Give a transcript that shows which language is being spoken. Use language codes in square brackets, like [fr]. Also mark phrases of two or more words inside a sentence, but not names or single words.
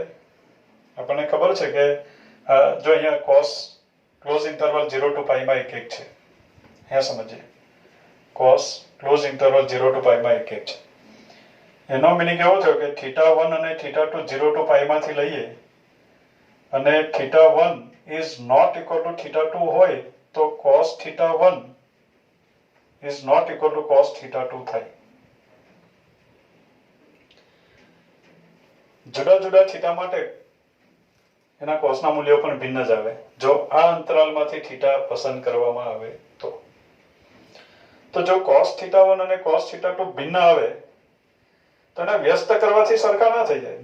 [gu] આપણને ખબર છે કે જો અહીંયા [en] cos close interval [gu] 0 to π માં એક એક છે, અહીંયા સમજીએ, [en] cos close interval [gu] 0 to π માં એક એક છે. એનો મિનિંગ એવો થયો કે θ1 અને θ2 0 to π માંથી લઈએ અને θ1 [en] is not equal to [gu] θ2 હોય તો cos θ1 [en] is not equal to [gu] cos θ2 થાય. જુદા જુદા થીટા માટે એના કોસના મૂલ્યો પણ ભિન્ન જ આવે, જો આ અંતરાલમાંથી થીટા પસંદ કરવામાં આવે તો. તો જો cos θ1 અને cos θ2 ભિન્ન આવે તો એને વ્યસ્ત કરવાથી સરખા ના થઈ જાય.